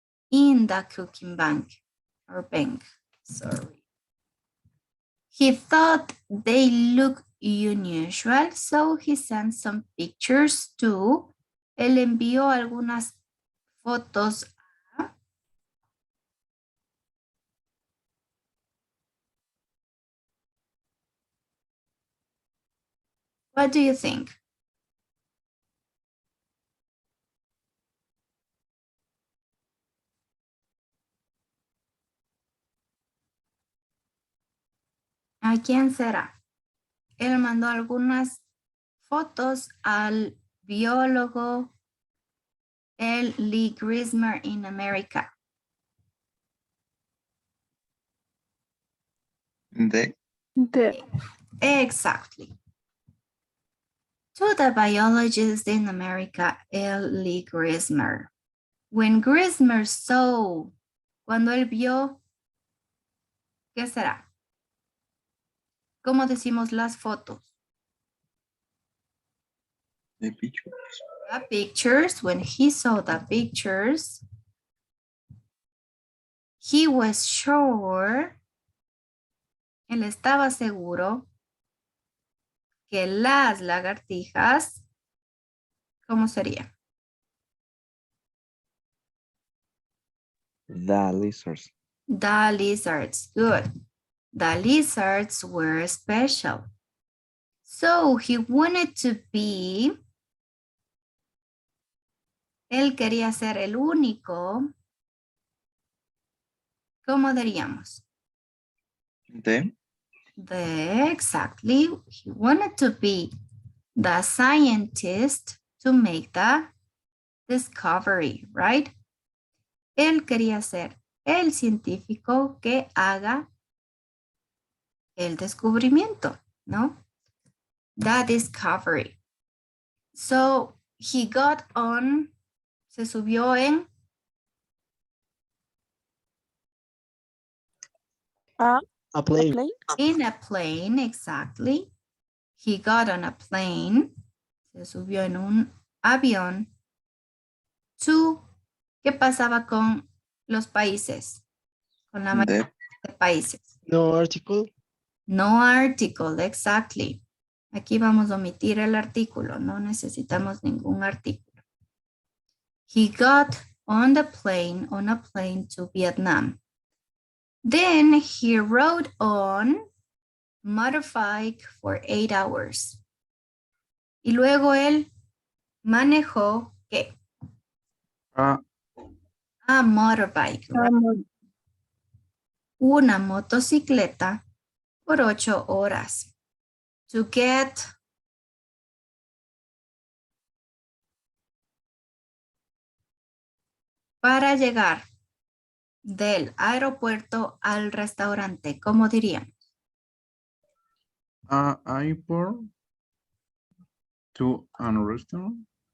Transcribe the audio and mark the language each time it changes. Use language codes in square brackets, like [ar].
[en] In the cooking bank or bank, sorry. He thought they looked unusual, so he sent some pictures too. [es] Él envió algunas fotos a [en] What do you think? [es] ¿A quién será? Él mandó algunas fotos al biólogo L. [en] Lee Grismer in America. The Exactly. To the biologist in America, L. Lee Grismer. When Grismer saw, [es] cuando él vio, ¿qué será? ¿Cómo decimos las fotos? [en] the pictures. The pictures, when he saw the pictures, he was sure, [es] él estaba seguro que las lagartijas, ¿cómo sería? [en] The lizards. The lizards, good. The lizards were special. So he wanted to be, [es] él quería ser el único, ¿cómo diríamos? [en] Exactly. He wanted to be the scientist to make the discovery, right? [es] Él quería ser el científico que haga el descubrimiento, ¿no? [en] The discovery. So he got on, [es] se subió en [en] A plane. in a plane, exactly. He got on a plane, [es] se subió en un avión. To, ¿qué pasaba con los países? Con la mayoría de países. [en] No article. No article, exactly. [es] Aquí vamos a omitir el artículo, no necesitamos ningún artículo. [en] He got on a plane to Vietnam. Then he rode on motorbike for 8 hours. [es] Y luego él manejó, ¿qué? [en] A motorbike, right? [es] Una motocicleta por 8 horas. [en] To get [es] para llegar del aeropuerto al restaurante, ¿cómo dirían? [en] Airport to a restaurant.